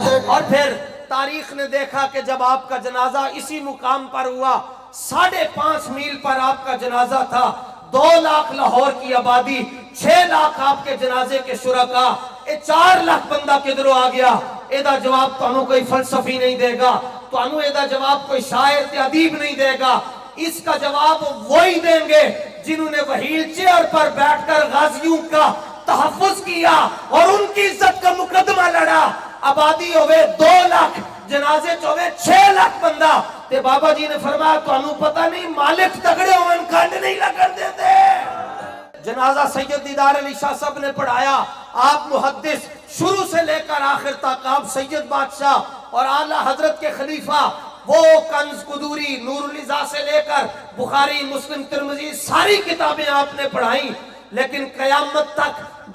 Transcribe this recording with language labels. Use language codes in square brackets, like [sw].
[ur] اور پھر تاریخ نے دیکھا کہ جب آپ کا جنازہ اسی مقام پر ہوا، 5.5 میل پر آپ کا جنازہ تھا، 2 لاکھ لاہور کی آبادی، 6 لاکھ آپ کے جنازے کے شرکا، 4 لاکھ [pa] بندہ کدھروں آ گیا. ایدہ جواب تانوں کوئی فلسفی نہیں دے گا، تانوں ایدہ جواب کوئی شاعر تے ادیب نہیں دے گا. [ur] اس کا جواب وہی دیں گے جنہوں نے وہیل چیئر پر بیٹھ کر غازیوں کا تحفظ کیا اور ان کی عزت کا مقدمہ لڑا. [pa] آبادی ہوئے 2 لاکھ، جنازے چوے 6 لاکھ بندہ. تے بابا جی نے فرمایا تانوں پتہ نہیں مالک تگڑے ہوئے کھنڈ نہیں لگن دیتے. [ur] جنازہ سید دیدار علی شاہ صاحب نے پڑھایا. آپ محدث، شروع سے لے کر آخر تک آپ سید بادشاہ اور اعلیٰ حضرت کے خلیفہ، وہ کنز قدوری نور النزا سے لے کر بخاری مسلم ترمذی ساری کتابیں آپ نے پڑھائیں، لیکن قیامت تک